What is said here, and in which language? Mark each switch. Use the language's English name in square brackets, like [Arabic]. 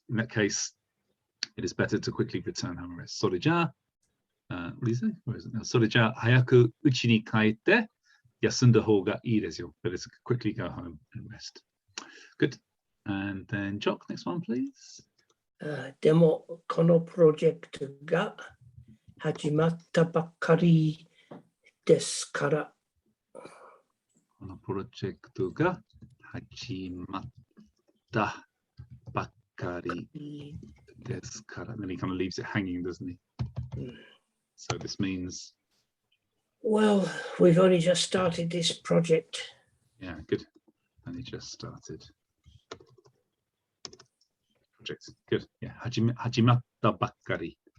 [English] In that case, it is better to quickly return home and rest. [Japanese] Soreja, [English] what do you say? Where is it now? [Japanese] Soreja, hayaku uchi ni kaete yasunda houga ii desu yo. [English] Better to quickly go home and rest. Good. And then Jock, next one, please. [Japanese] でもこのプロジェクトが始まったばっかりですから。このプロジェクトが始まったばっかりですから. [English] And then he kind of leaves it hanging, doesn't he? So this means. Well, we've only just started this project. Yeah, good. Only just started. Project. Good. Yeah. [Japanese] Hajimatta bakkari.